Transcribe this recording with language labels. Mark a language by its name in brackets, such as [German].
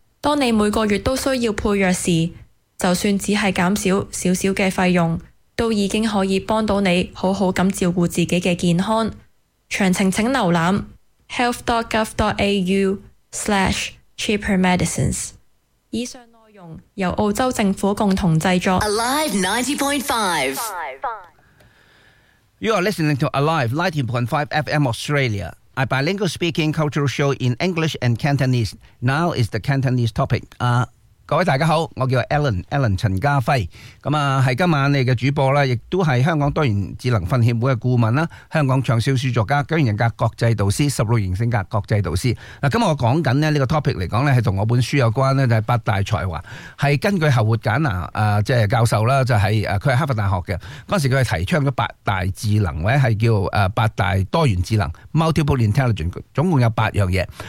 [Cantonese] 當你每個月都需要配藥時，就算只是减少少少的费用，都已经可以帮到你好好地照顾自己的健康。详情请浏览 health.gov.au/cheapermedicines。以上内容由澳洲政府共同制作。 [English] Alive 90.5 You are listening to Alive 90.5 FM Australia, a bilingual speaking cultural show in English and Cantonese. Now is the Cantonese topic. [Cantonese] 各位大家好，我叫 Alan 陈家辉，咁啊系今晚你嘅主播啦，亦都系香港多元智能训练会嘅顾问啦，香港畅销书作家、九型人格国际导师、十六型性格国际导师。嗱，今日我讲紧咧呢个 topic 嚟讲咧，系同我本书有关咧，就系八大才华，系根据侯活简啊，即系教授啦，就系佢系哈佛大学嘅，嗰阵时佢系提倡咗八大智能，或者系叫八大多元智能 （multiple intelligence），总共有八样嘢。